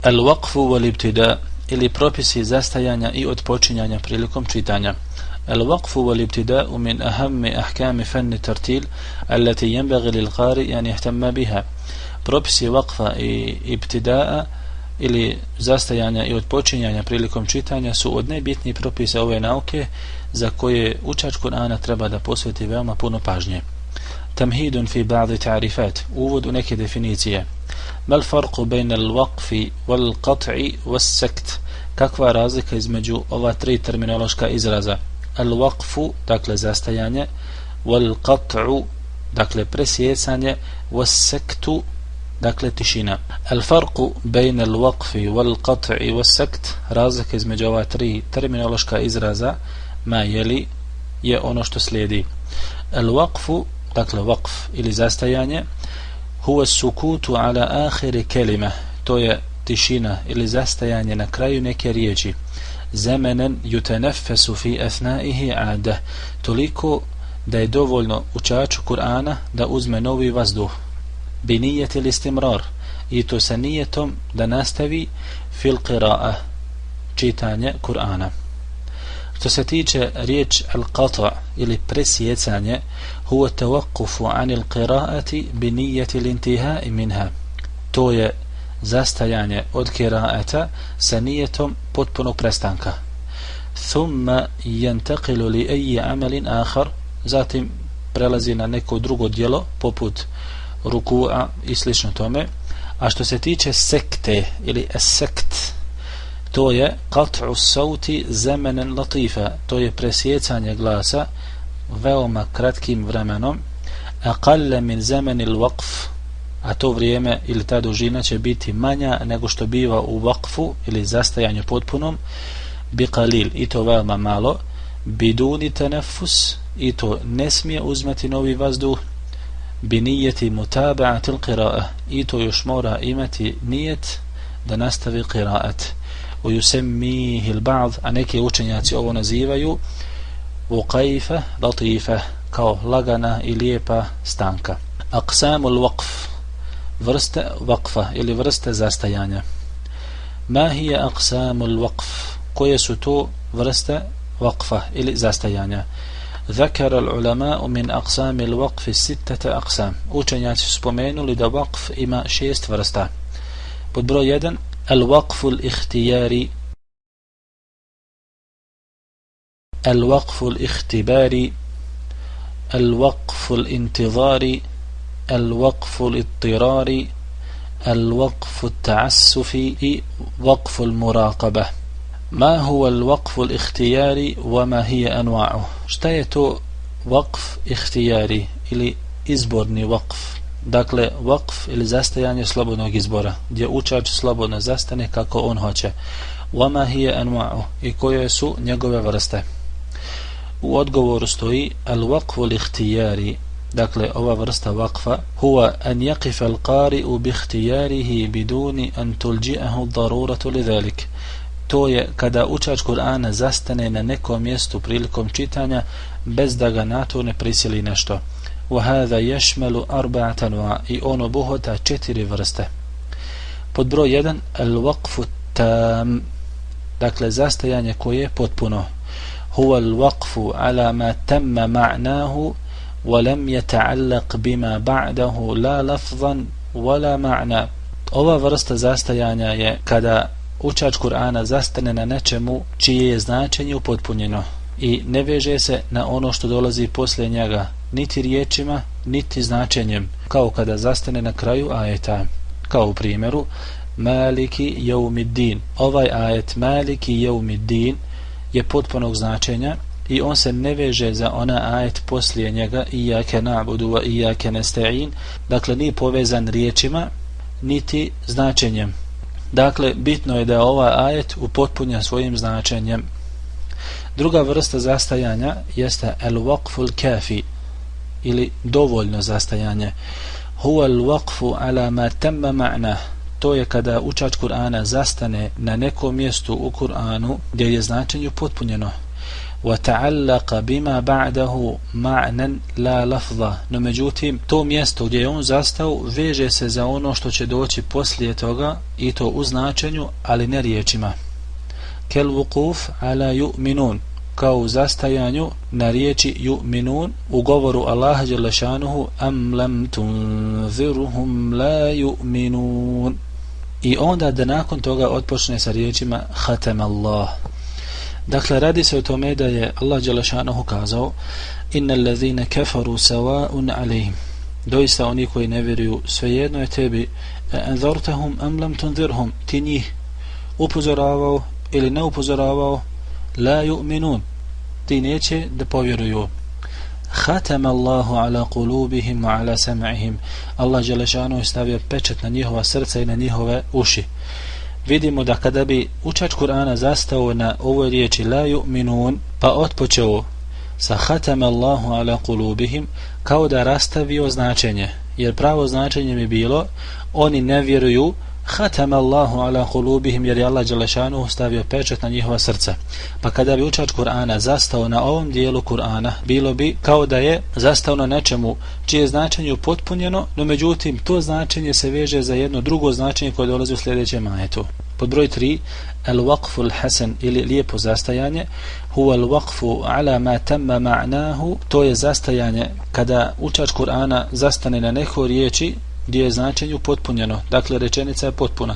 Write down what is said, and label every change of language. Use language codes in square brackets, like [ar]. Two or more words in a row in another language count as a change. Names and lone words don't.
[ar] الوقف والابتداء [bs] ili propisi zastajanja i odpočinjanja prilikom čitanja. [ar] الوقف والابتداء من أهم أحكام فن الترتيل التي ينبغي للقارئ أن يهتم بها. [bs] Propisi waqfa i ibtidaa ili zastajanja i odpočinjanja prilikom čitanja su od najbitnijih propisa ove nauke za koje učač Kur'ana treba da posveti veoma puno pažnje. [ar] تمهيد في بعض التعريفات, [bs] uvod u neke definicije. [ar] ما الفرق بين الوقف والقطع والسكت, [bs] kakva razlika između ova tri terminološka izraza? Al-waqfu, dakle zastajanje, wal-qat'u, dakle presjecanje, was-saktu, dakle tišina. [ar] الفرق بين الوقف والقطع والسكت, [bs] razlika između ova tri terminološka izraza ma jeli je ono što slijedi. Al-waqfu, dakle waqf ili zastajanje, [ar] هو السكوت على آخر الكلمة, [bs] to je tišina ili zastajanje na kraju neke riječi. [ar] زمنا يتنفس في أثنائه عادة, [bs] toliko da je dovoljno učaču Kur'ana da uzme novi vazduh. [ar] بنية الاستمرار, [bs] i to sa nijetom da nastavi [ar] في القراءة, [bs] čitanje Kur'ana. Što se tiče riječ al-qata' ili presjecanje, [ar] هو التوقف عن القراءة بنية الانتهاء منها, [bs] to je zastajanje od qira'ata sa nijetom potpunog prestanka. [ar] ثم ينتقل لأي عمل آخر, [bs] zatim prelazi na neko drugo djelo poput ruku'a i slično tome. A što se tiče sekte ili as-sekt, to je [ar] قطع الصوت زمنا لطيفا, [bs] to je presjecanje glasa veoma kratkim vremenom. [ar] أقل من زمن الوقف, [bs] a to vrijeme ili ta dužina će biti manja nego što biva u waqfu ili zastajanju potpunom. [ar] بقليل, [bs] i to veoma malo. [ar] بدون تنفس, [bs] i to ne smije uzmati novi vazduh. [ar] بنية متابعة القراءة, [bs] i to još mora imati nijet da nastavi qira'at. [ar] ويسميه البعض, [bs] a neki učenjaci ovo nazivaju [ar] وقيفة لطيفة, [bs] kao lagana i lijepa stanka. [ar] أقسام الوقف, [bs] vrste waqfa ili vrste zastajanja. [ar] ما هي أقسام الوقف, [bs] koje su to vrste waqfa ili zastajanja? [ar] ذكر العلماء من أقسام الوقف 6 أقسام, [bs] učenjaci su spomenuli da waqf ima 6 vrsta. Pod broj 1 [ar] الوقف الاختياري, الوقف الاختباري, الوقف الانتظاري, الوقف الاضطراري, الوقف التعسفي, وقف المراقبة. ما هو الوقف الاختياري وما هي أنواعه؟ [bs] Šta je to [ar] وقف اختياري [bs] ili izborni waqf? Dakle, waqf ili zastajanje slobodnog izbora, gdje učač slobodno zastane kako on hoće. [ar] وما هي أنواعه, [bs] i koje su njegove vrste? U odgovoru stoji [ar] الوقف الاختياري, [bs] dakle ova vrsta waqfa, [ar] هو أن يقف القارئ باختياره بدون أن تلجئه الضرورة لذلك. [bs] To je kada učač Kur'ana zastane na nekom mjestu prilikom čitanja bez da ga na to ne prisili nešto. [ar] وهذا يشمل 4 أنواع, [bs] i on obuhvata 4 vrste. Pod broj 1 [ar] الوقف التام, [bs] dakle zastajanje koje je potpuno. [ar] هو الوقف على ما تم معناه ولم يتعلق بما بعده لا لفظا ولا معنى. [bs] Ova vrsta zastajanja je kada učač Kur'ana zastane na nečemu čije je značenje upotpunjeno i ne veže se na ono što dolazi poslije njega, niti riječima, niti značenjem, kao kada zastane na kraju ajeta. Kao u primjeru [ar] مالك يوم الدين. [bs] Ovaj ajet [ar] مالك يوم الدين [bs] je potpunog značenja i on se ne veže za ona ajet poslije njega [ar] إياك نعبد وإياك نستعين, [bs] dakle nije povezan riječima niti značenjem. Dakle, bitno je da ovaj ajet upotpunja svojim značenjem. Druga vrsta zastajanja jeste [ar] الوقف الكافي [bs] ili dovoljno zastajanje. [ar] هو الوقف على ما تم معنى, [bs] to je kada učač Kur'ana zastane na nekom mjestu u Kur'anu gdje je značenje potpunjeno. [ar] وتعلق بما بعده معنى لا لفظا. [bs] No međutim, to mjesto gdje je on zastao veže se za ono što će doći poslije toga i to u značenju, ali ne riječima. [ar] كالوقوف على يؤمنون, [bs] kao u zastajanju na riječi yu'minun u govoru Allaha [ar] جل شأنه أم لم تنذرهم لا يؤمنون. [bs] I onda da nakon toga otpočne sa riječima [ar] ختم الله. [bs] Dakle, radi se o tome da je Allah [ar] جل شأنه [bs] kazao [ar] إن الذين كفروا سواء عليهم, [bs] doista oni koji ne vjeruju svejedno je tebi [ar] أأنذرتهم أم لم تنذرهم, [bs] ti njih upozoravao ili ne upozoravao, [ar] لا يؤمنون, [bs] ti neće da povjeruju. [ar] ختم الله على قلوبهم وعلى سمعهم, [bs] Allah [ar] جل شأنه [bs] stavio pečat na njihova srca i na njihove uši. Vidimo da kada bi učač Kur'ana zastao na ovoj riječi [ar] لا يؤمنون [bs] pa otpočeo sa [ar] ختم الله على قلوبهم, [bs] kao da rastavio značenje, jer pravo značenje mi bilo oni ne vjeruju, [ar] ختم الله على قلوبهم, [bs] jer je Allah [ar] جل شأنه [bs] stavio pečat na njihova srca. Pa kada bi učač Kur'ana zastao na ovom dijelu Kur'ana, bilo bi kao da je zastao na nečemu čije značenje upotpunjeno, no međutim to značenje se veže za jedno drugo značenje koje dolazi u sljedećem ajetu. Pod broj 3, [ar] الوقف الحسن, [bs] ili lijepo zastajanje, [ar] هو الوقف على ما تم معناه, [bs] to je zastajanje kada učač Kur'ana zastane na nekoj riječi gdje je značenje upotpunjeno, dakle rečenica je potpuna.